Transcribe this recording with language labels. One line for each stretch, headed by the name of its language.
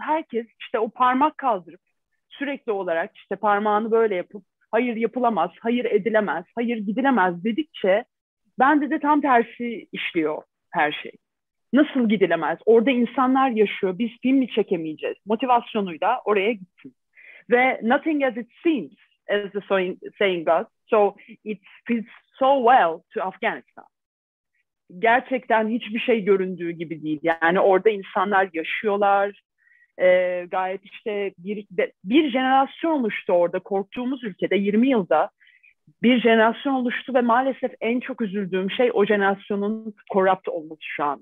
Turkish: Herkes işte o parmak kaldırıp sürekli olarak işte parmağını böyle yapıp hayır yapılamaz, hayır edilemez, hayır gidilemez dedikçe bende de tam tersi işliyor her şey. Nasıl gidilemez? Orada insanlar yaşıyor, biz film mi çekemeyeceğiz? Motivasyonuyla oraya gittim.
English: Ve nothing as it seems, as the saying goes, so it fits so well to Afghanistan.
Turkish: Gerçekten hiçbir şey göründüğü gibi değil. Yani orada insanlar yaşıyorlar. Gayet işte bir jenerasyon oluştu orada. Korktuğumuz ülkede 20 yılda bir jenerasyon oluştu ve maalesef en çok üzüldüğüm şey o jenerasyonun corrupt olması şu an.